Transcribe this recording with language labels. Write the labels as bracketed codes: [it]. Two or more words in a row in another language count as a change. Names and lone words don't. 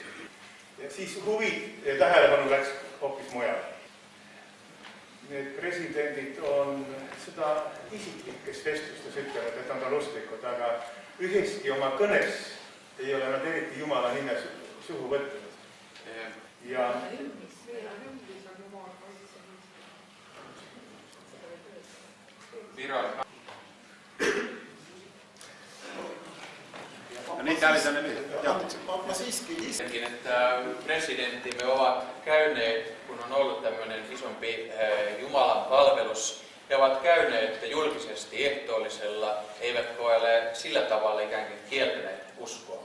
[et] Ja siis huvi ja tähelepanu läks hoopis mujal. Need presidendid on seda isiklikes vestlustes ütlevad, et nad on usklikud, aga üheski oma kõnes ei ole nad eriti Jumala nime suhu võtnud. Ja [fi] Presidenttimme ovat käyneet, kun on ollut tämmöinen isompi Jumalan palvelus, he ovat käyneet julkisesti ehtoollisella, eivätkä ole sillä tavalla ikään kuin kieltäneet uskoa.